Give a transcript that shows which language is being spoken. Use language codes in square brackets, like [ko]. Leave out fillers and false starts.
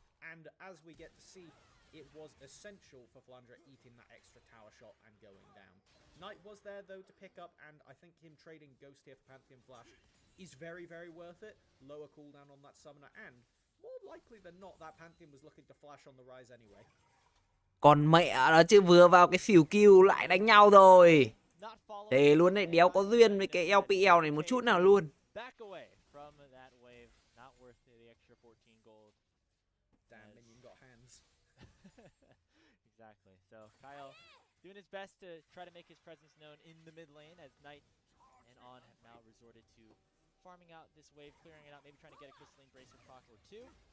[en] And as we get to see, it was essential for Flandra eating that extra tower shot and going down. Knight was there, though, to pick up, and I think him trading Ghost here for Pantheon Flash is very, very worth it. Lower cooldown on that summoner, and more likely than not, that Pantheon was looking to flash on the rise anyway. [vi] Còn mẹ nó chứ, vừa vào cái xỉu Q lại đánh nhau rồi. Thế luôn đấy, đéo có duyên với cái LPL này một chút nào luôn. [en] Back away from that wave, not worth the extra 14 gold. Damn, Minion got hands. Exactly. So Kyle doing his best to try to make his presence known in the mid lane, as Knight and On have now resorted to farming out this wave, clearing it out, maybe trying to get a crystalline bracelet proc or two.